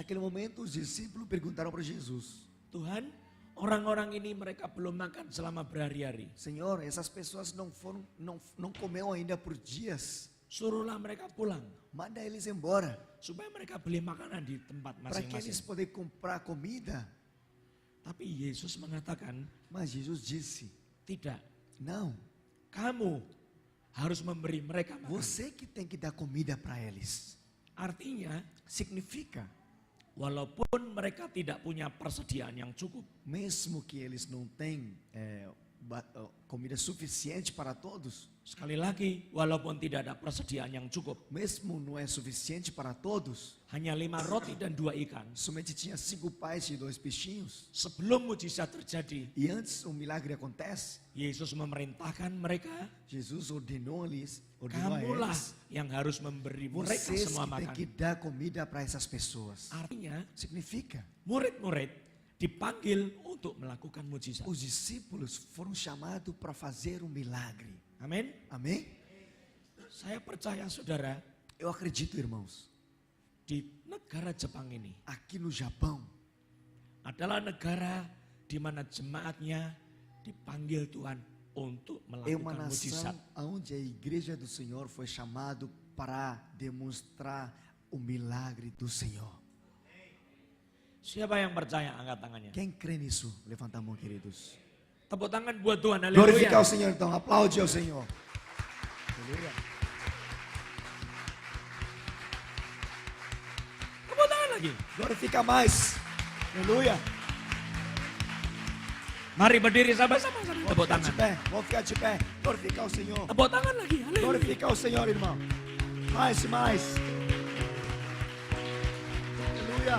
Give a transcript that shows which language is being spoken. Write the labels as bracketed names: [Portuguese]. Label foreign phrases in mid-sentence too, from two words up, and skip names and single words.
[Portuguese] Naquele momento os discípulos perguntaram para Jesus, [Indonesian] Tuhan, orang-orang ini mereka belum makan selama berhari-hari. [Portuguese] Senhor, essas pessoas não comeu ainda por dias. [Indonesian] Suruhlah mereka pulang, [Portuguese] Manda eles embora, [Indonesian] supaya mereka beli makanan di tempat [Portuguese] para que eles [Indonesian] masing-masing. [Portuguese] possam comprar comida. [Indonesian] Tapi Yesus mengatakan, [Portuguese] Mas Jesus disse, [Indonesian] tidak, [Portuguese] não, [Indonesian] kamu harus memberi mereka makan. [Portuguese] você que tem que dar comida para eles. [Indonesian] Artinya, [Portuguese] Significa, [Indonesian] walaupun mereka tidak punya persediaan yang cukup, [Portuguese] mesmo que eles não têm comida suficiente para todos, [Indonesian] sekali lagi, walaupun tidak ada persediaan yang cukup, [Portuguese] mesmo não é suficiente para todos, [Indonesian] hanya 5 roti dan 2 ikan. [Portuguese] somente tinha 5 pães e 2 peixinhos. [Indonesian] Sebelum mujizat terjadi, [Portuguese] E antes o milagre acontece, [Indonesian] Yesus memerintahkan mereka, [Portuguese] Jesus ordenou a [Indonesian] kamulah [Portuguese] eles, [Indonesian] yang harus memberi mereka [Portuguese] vocês [Indonesian] semua [Portuguese] que têm [Indonesian] makan. [Portuguese] que dar comida para essas pessoas. [Indonesian] Artinya, [Portuguese] Significa, [Indonesian] murid-murid dipanggil untuk melakukan mujizat. [Portuguese] os discípulos foram chamados para fazer um milagre. [Indonesian] Amin. [Portuguese] Amém? [Indonesian] Saya percaya saudara, [Portuguese] Eu acredito, irmãos, [Indonesian] di negara Jepang ini [Portuguese] aqui no Japão, [Indonesian] adalah negara di mana jemaatnya dipanggil Tuhan untuk [Portuguese] é uma [Indonesian] melakukan mujizat. [Portuguese] nação onde a igreja do Senhor foi chamado para demonstrar o milagre do Senhor. [Indonesian] Siapa yang percaya angkat tangannya? [Portuguese] Quem crê nisso? Levanta a mão, queridos. [Indonesian] Tepuk tangan buat Tuhan. [Portuguese] Glorificar o [Indonesian] Haleluya. [Portuguese] Senhor então, aplaude ao Senhor. Aleluia. [Indonesian] Tepuk tangan lagi. [Portuguese] Glorifica mais. Aleluia. [Indonesian] Mari berdiri sama-sama. [Portuguese] Vamos [Indonesian] Tepuk [Portuguese] ficar de [Indonesian] tangan. [Portuguese] pé, vamos ficar de pé. Glorificar o Senhor. [Indonesian] Tepuk tangan lagi. Haleluya. [Portuguese] Glorifica o Senhor, irmão. Mais e mais. Aleluia.